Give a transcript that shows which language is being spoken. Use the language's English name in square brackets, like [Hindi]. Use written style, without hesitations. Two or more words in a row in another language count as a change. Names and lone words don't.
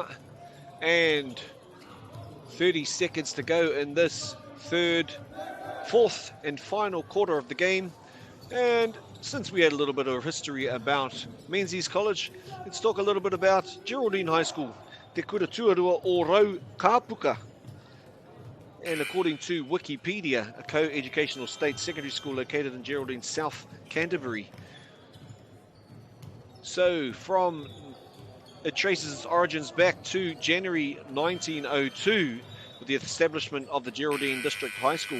[English] And 30 seconds to go in this fourth and final quarter of the game. And since we had a little bit of history about Menzies College, let's talk a little bit about Geraldine High School. [Māori] Te kura tuarua o Rau Kāpuka. [English] And according to Wikipedia, a co-educational state secondary school located in Geraldine, South Canterbury. So it traces its origins back to January 1902 with the establishment of the Geraldine District High School.